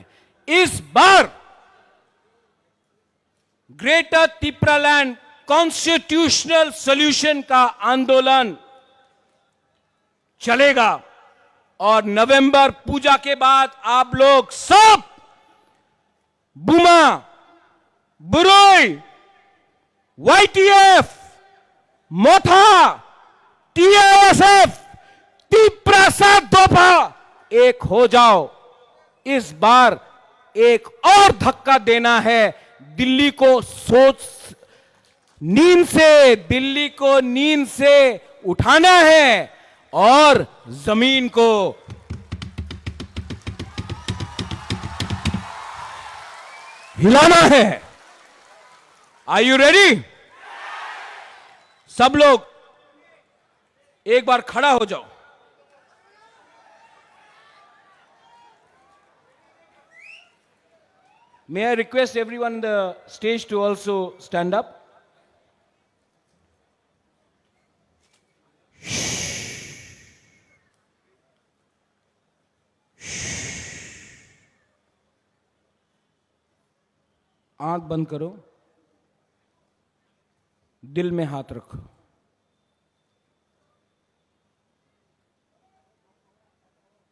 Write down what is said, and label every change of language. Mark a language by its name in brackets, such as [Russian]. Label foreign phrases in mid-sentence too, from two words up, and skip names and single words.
[Hindi] इस बार ग्रेटर त्रिपुरालैंड [English] constitutional solution [Hindi] का आंदोलन चलेगा और नवंबर पूजा के बाद आप लोग सब बुमा, बुरोई, YTF, मोथा, TISF, तिपरासा दोफा एक हो जाओ। इस बार एक और धक्का देना है। दिल्ली को दिल्ली को नींद से उठाना है और जमीन को हिलाना है। [English] Are you ready? [Hindi] सब लोग एक बार खड़ा हो जाओ। [English] May I request everyone on the stage to also stand up? [Hindi] आंख बंद करो, दिल में हाथ रखो।